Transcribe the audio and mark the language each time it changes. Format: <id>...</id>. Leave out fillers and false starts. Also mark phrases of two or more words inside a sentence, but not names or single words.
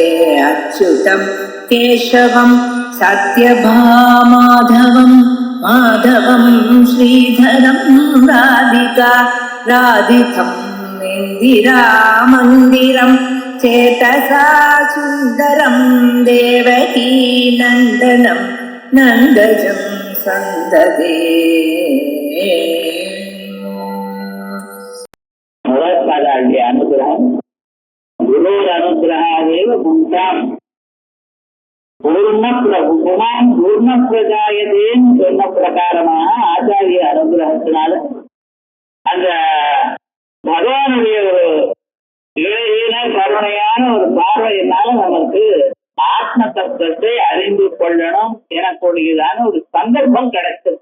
<sa>अच्युतं केशवं सत्यभामाधवं माधवं श्रीधरं राधिका राधितं इन्दिरामन्दिरं चेतसा सुन्दरं देवकी नन्दनं नन्दजं सन्ददे। अनुग्रहं गुरोरनुग्रहादेव पुंसाम् पूर्ण प्रजायते</sa> <ta>சொன்ன பிரகாரமாக ஆச்சாரிய அனுகிரகத்தினால அந்த பகவானுடைய ஒரு இளைய கருணையான ஒரு பார்வையினால நமக்கு ஆத்ம தத்துவத்தை அறிந்து கொள்ளணும் எனக்கூடியதான ஒரு சந்தர்ப்பம் கிடைச்சது.</ta>